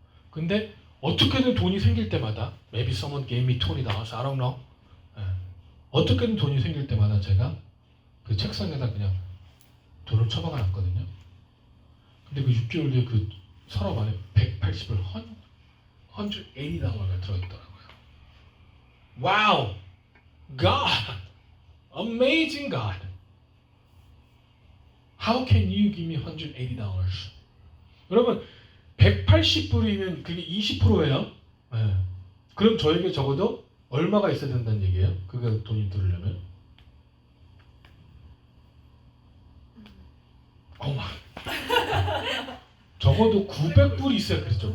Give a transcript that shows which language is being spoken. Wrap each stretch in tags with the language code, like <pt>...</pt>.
<ko>근데 어떻게든 돈이 생길 때마다</ko> <en>maybe someone gave me $20, I don't know.</en> <ko>어떻게든 돈이 생길 때마다 제가 그 책상에다 그냥 돈을 처박아 놨거든요. 근데 그 6개월 뒤에 그 서랍 안에 180불 $180가 들어있더라고요.</ko> <en>와우! God! Amazing God! How can you give me $180?</en> <ko>여러분 180불이면 그게 20%예요. 네. 그럼 저에게 적어도 얼마가 있어야 된다는 얘기예요? 그게 돈이 들으려면? 어마. 적어도 900불이 있어야 그랬죠.</ko>